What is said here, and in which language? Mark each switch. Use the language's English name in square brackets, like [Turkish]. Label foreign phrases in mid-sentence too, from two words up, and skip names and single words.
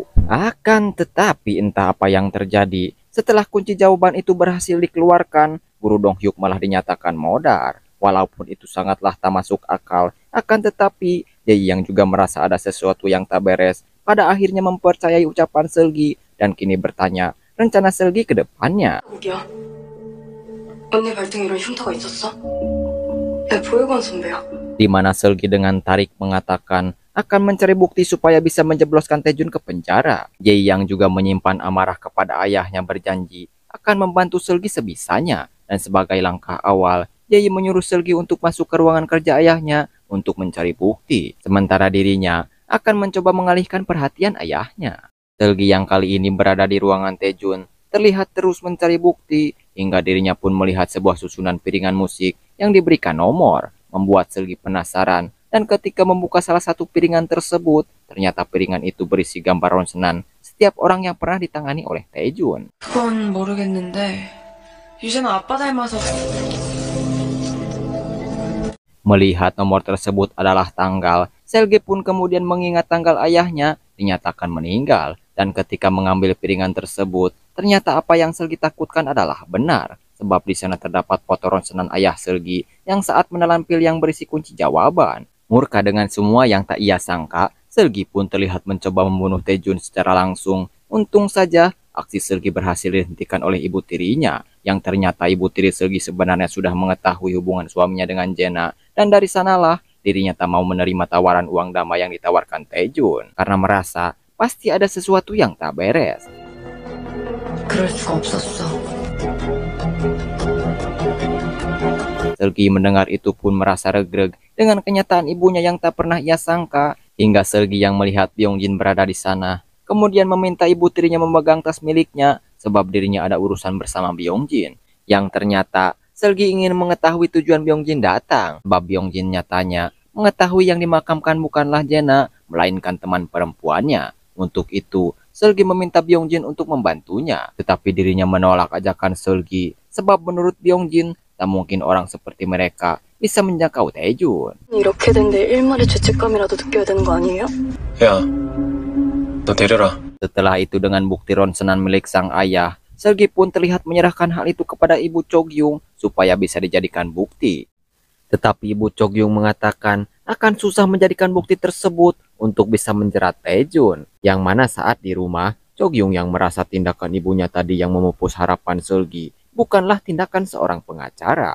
[Indonesian] Akan tetapi entah apa yang terjadi, setelah kunci jawaban itu berhasil dikeluarkan, guru Donghyuk malah dinyatakan modar. Walaupun itu sangatlah tak masuk akal, akan tetapi Jae yang juga merasa ada sesuatu yang tak beres, pada akhirnya mempercayai ucapan Seulgi dan kini bertanya rencana Seulgi ke depannya. [Korean] 우기야. 언니 발등에 이런 흉터가 있었어? 내 보육원 선배야. [Indonesian] Di mana Seulgi dengan tarik mengatakan akan mencari bukti supaya bisa menjebloskan Taejun ke penjara. Jae yang juga menyimpan amarah kepada ayahnya berjanji akan membantu Seulgi sebisanya, dan sebagai langkah awal Jae menyuruh Seulgi untuk masuk ke ruangan kerja ayahnya untuk mencari bukti, sementara dirinya akan mencoba mengalihkan perhatian ayahnya. Seulgi yang kali ini berada di ruangan Taejun terlihat terus mencari bukti hingga dirinya pun melihat sebuah susunan piringan musik yang diberikan nomor, membuat Seulgi penasaran. Dan ketika membuka salah satu piringan tersebut, ternyata piringan itu berisi gambar ronsenan setiap orang yang pernah ditangani oleh Taejun. [Korean] 그건 모르겠는데 유재는 아빠 닮아서. [Indonesian] Melihat nomor tersebut adalah tanggal, Seulgi pun kemudian mengingat tanggal ayahnya dinyatakan meninggal. Dan ketika mengambil piringan tersebut, ternyata apa yang Seulgi takutkan adalah benar. Sebab di sana terdapat foto ronsenan ayah Seulgi yang saat menelan pil yang berisi kunci jawaban. Murka dengan semua yang tak ia sangka, Seulgi pun terlihat mencoba membunuh Taejun secara langsung. Untung saja aksi Seulgi berhasil dihentikan oleh ibu tirinya, yang ternyata ibu tiri Seulgi sebenarnya sudah mengetahui hubungan suaminya dengan Jena, dan dari sanalah dirinya tak mau menerima tawaran uang damai yang ditawarkan Taejun, karena merasa pasti ada sesuatu yang tak beres. [Korean] 그럴 수가 없었어. [Indonesian] Seulgi mendengar itu pun merasa regreg dengan kenyataan ibunya yang tak pernah ia sangka, hingga Seulgi yang melihat Byongjin berada di sana kemudian meminta ibu tirinya memegang tas miliknya sebab dirinya ada urusan bersama Byongjin. Yang ternyata Seulgi ingin mengetahui tujuan Byongjin datang, sebab Byongjin nyatanya mengetahui yang dimakamkan bukanlah Jena, melainkan teman perempuannya. Untuk itu, Seulgi meminta Byongjin untuk membantunya, tetapi dirinya menolak ajakan Seulgi sebab menurut Byongjin tak mungkin orang seperti mereka bisa menjangkau Taejun. [Korean] 이렇게 된데 일말의 죄책감이라도 느껴야 되는 거 아니에요? 야, 너 데려라. [Indonesian] Setelah itu dengan bukti ronsenan milik sang ayah, Seulgi pun terlihat menyerahkan hal itu kepada ibu Chogyung supaya bisa dijadikan bukti. Tetapi ibu Chogyung mengatakan akan susah menjadikan bukti tersebut untuk bisa menjerat Taejun. Yang mana saat di rumah, Chogyung yang merasa tindakan ibunya tadi yang memupus harapan Seulgi bukanlah tindakan seorang pengacara.